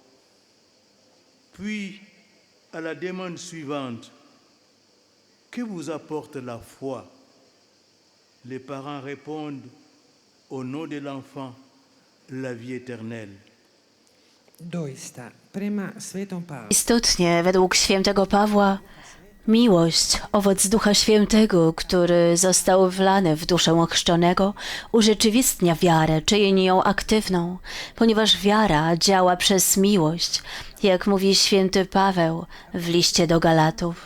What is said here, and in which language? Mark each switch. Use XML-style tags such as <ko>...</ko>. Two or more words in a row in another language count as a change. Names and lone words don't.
<fr>Puis, à la demande suivante, « Que vous apporte la foi ?» Les parents répondent « Au nom de l'enfant, la vie éternelle ».</fr> <hr>Doista, prema Svetom Pavlu,</hr> <pl>Istotnie, według świętego Pawła, miłość, owoc Ducha Świętego, który został wlany w duszę ochrzczonego, urzeczywistnia wiarę, czyni ją aktywną, ponieważ wiara działa przez miłość, jak mówi święty Paweł w liście do Galatów.</pl>